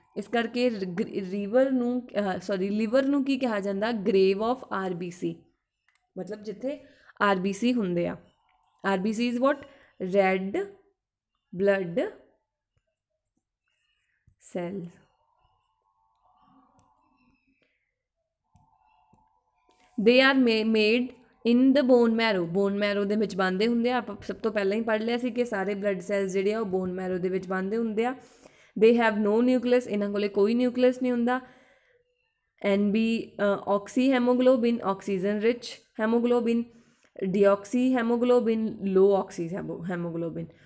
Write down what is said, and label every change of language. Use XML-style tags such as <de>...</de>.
<pa>ਇਸ ਕਰਕੇ ਲੀਵਰ ਨੂੰ ਕੀ ਕਿਹਾ ਜਾਂਦਾ, ਗ੍ਰੇਵ ਆਫ RBC, ਮਤਲਬ ਜਿੱਥੇ RBC ਹੁੰਦੇ ਆ।</pa> <en>RBC is what, red blood cells। they are made in the bone marrow।</en> <pa>bone marrow ਦੇ ਵਿੱਚ ਬਣਦੇ ਹੁੰਦੇ ਆ। ਆਪਾਂ ਸਭ ਤੋਂ ਪਹਿਲਾਂ ਹੀ ਪੜ੍ਹ ਲਿਆ ਸੀ ਕਿ ਸਾਰੇ ਬਲੱਡ ਸੈਲਸ ਜਿਹੜੇ ਆ ਉਹ ਬੋਨ ਮੈਰੋ ਦੇ ਵਿੱਚ ਬਣਦੇ ਹੁੰਦੇ ਆ।</pa> <en>they have no nucleus,</en> <pa>ਇਹਨਾਂ ਕੋਲੇ ਕੋਈ ਨਿਊਕਲੀਅਸ ਨਹੀਂ ਹੁੰਦਾ। NB ਆਕਸੀ haemoglobin, oxygen rich haemoglobin. ਡੀਆਕਸੀ haemoglobin, ਲੋ ਆਕਸੀ ਹੈਮੋਗਲੋਬਿਨ।</pa>